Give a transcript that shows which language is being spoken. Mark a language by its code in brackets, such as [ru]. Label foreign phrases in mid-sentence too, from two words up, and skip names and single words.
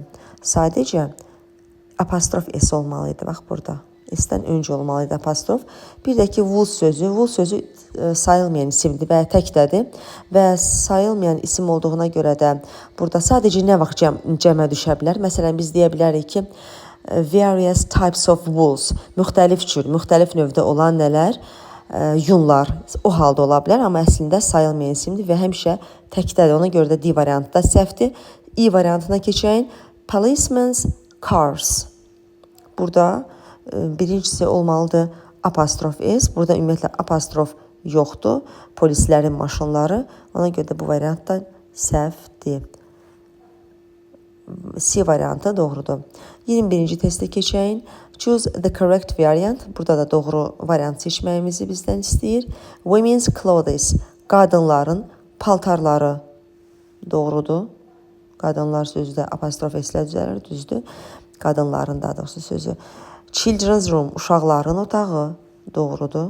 [az] Sadəcə apostrof S olmalıydı. Bax, burada. S-dən öncə olmalıydı apostrof. Bir də ki, wool sözü sayılmayan isimdir və təkdədir və sayılmayan isim olduğuna görə də burada sadəcə nə vaxt cəmə düşə bilər? Məsələn, biz deyə bilərik ki, [en] various types of wools, [az] müxtəlif növdə olan nələr? Yunlar o halda ola bilər, amma əslində sayılmayan isimdir və həmişə təkdədir. Ona görə də D variantı da səhvdir. E variantına keçəyin. [en] Policeman's cars. [az] Burada birincisi olmalıdır apostrof S. Burada ümumiyyətlə apostrof yoxdur. Polislərin maşınları. Ona görə də bu variant da səhvdir. C variantı doğrudur. 21-ci testə keçəyin. [en] Choose the correct variant. [az] Burada da doğru variant seçməyimizi bizdən istəyir. [en] Women's clothes. [az] Qadınların paltarları doğrudur. Qadınlar sözü də apostrof S-lə düzəlir, düzdür. Qadınların daha doğrusu sözü. [en] Children's room, [az] uşaqların otağı doğrudur.